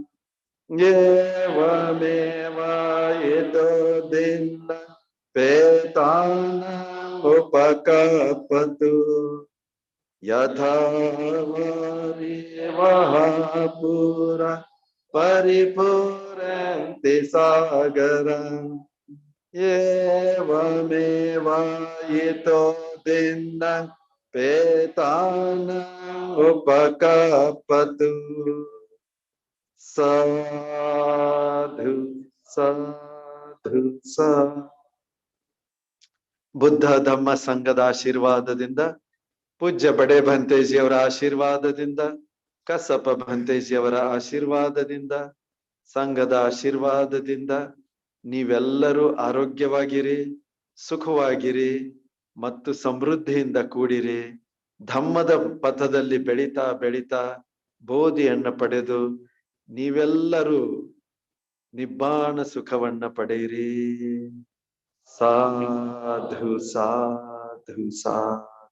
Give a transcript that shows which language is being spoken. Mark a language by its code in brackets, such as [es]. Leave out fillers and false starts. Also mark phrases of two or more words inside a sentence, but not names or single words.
[pi] Yevameva ito dinna petana upakapatu Yatha varevaha pura paripurente sagara Evameva ito dinna petana upakapatu Sadhu Sadhu Sadhu Buddha Dhamma Sangada [kn] ಆಶೀರ್ವಾದದಿಂದ ಪೂಜ್ಯ ಬಡೆ ಭಂತೇಜಿಯವರ ಆಶೀರ್ವಾದದಿಂದ ಕಸಪ ಭಂತೇಜಿಯವರ ಆಶೀರ್ವಾದದಿಂದ ಸಂಘದ ಆಶೀರ್ವಾದದಿಂದ ನೀವೆಲ್ಲರೂ ಆರೋಗ್ಯವಾಗಿರಿ ಸುಖವಾಗಿರಿ ಮತ್ತು ಸಮೃದ್ಧಿಯಿಂದ ಕೂಡಿರಿ ಧಮ್ಮದ ಪಥದಲ್ಲಿ ಬೆಳೀತಾ ಬೆಳೀತಾ ಬೋಧಿಯನ್ನ ಪಡೆದು ನೀವೆಲ್ಲರೂ ನಿಬ್ಬಾಣ ಸುಖವನ್ನ ಪಡೆಯಿರಿ [pi] ಸಾಧು ಸಾಧು ಸಾಧು